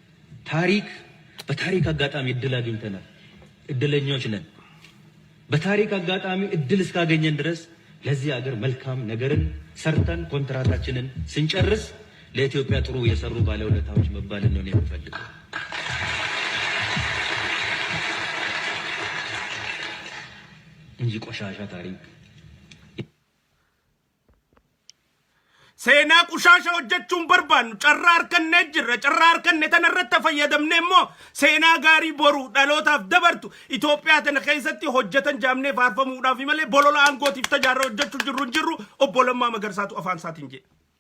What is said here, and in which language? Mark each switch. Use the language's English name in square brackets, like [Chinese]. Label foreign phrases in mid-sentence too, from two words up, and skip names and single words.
[Amharic] በታሪክ አጋጣሚ እድል አግኝተናል እድለኞች ነን በታሪክ አጋጣሚ እድል እስካገኘን ድረስ ለዚህ ሀገር መልካም ነገርን ሰርተን ኮንትራታችንን ስንጨርስ ለኢትዮጵያ ጥሩ የሰሩ ባለውለታዎች መባል ነው የምፈልገው እንጂ ቆሻሻ ታሪክ [Oromo] seenaa qushaasha hojjechuun barbaannu carraa harkanne jirra carraa harkanne tanarratti fayyadamne immoo seenaa gaarii boruu dhalootaaf dabartu Itoophiyaa tana keessatti hojjetan jaamnee faarfamuudhaaf malee bolola aangootiif tajaajila hojjechuu jirru obbolummaa Magarsaatu afaan isaatiin jedhe.